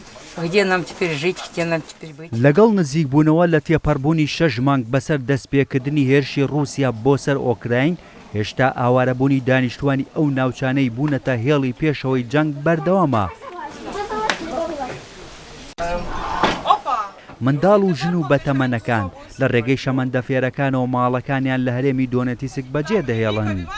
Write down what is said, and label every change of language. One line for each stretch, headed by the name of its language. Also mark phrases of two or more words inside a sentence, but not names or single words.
Russian: Где нам теперь жить, где нам теперь быть?
Central Kurdish: لەگەڵ نزیک بوونەوە لە تێپەڕبوونی 6 مانگ بەسەر دەستپێکردنی هێرشی رووسیا بۆ سەر ئۆکراین هێشتا ئاوارەبوونی دانیشتوانی ئەو ناوچانەی بوونەتە هێڵی پێشەوەی جەنگ بەردەوامە. منداڵ و ژن و بەتەمەنەکان لە ڕێگەی شەمەندەفێرەکانەوە ماڵەکانیان لە هەرێمی دۆنێتیسک بەجێ دەهێڵن.